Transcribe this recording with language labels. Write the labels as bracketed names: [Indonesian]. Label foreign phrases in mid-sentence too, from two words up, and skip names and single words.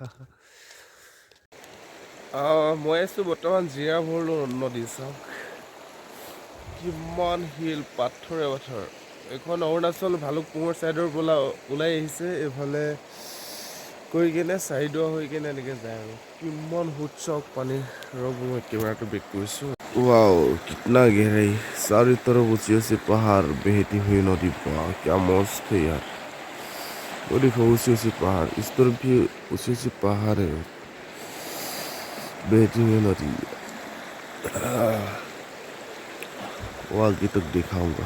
[Assamese] মই আছোঁ বৰ্তমান জিৰাভৰলু নদী। চাওক কিমান শিল, পাথৰে পাথৰ। এইখন অৰুণাচল ভালুকপুঙৰ ছাইডৰ পৰা ওলাই আহিছে, এইফালে কৰি কিনে চাৰিডোৱা হৈ কিনে এনেকৈ যায়। আৰু কিমান সোঁত চাওক পানীৰ। ৰ'ব মই কেমেৰাটো বেক কৰিছোঁ। [Hindi] वाओ कितना गहराई, चारों तरफ ऊंचे ऊंचे पहाड़, बहती हुई नदी। वाह क्या मस्त है यार। वो देखो ऊंचे ऊंचे पहाड़, इस तरफ भी ऊंचे ऊंचे पहाड़ है, बहती हुई नदी। वो आगे तक दिखाऊंगा।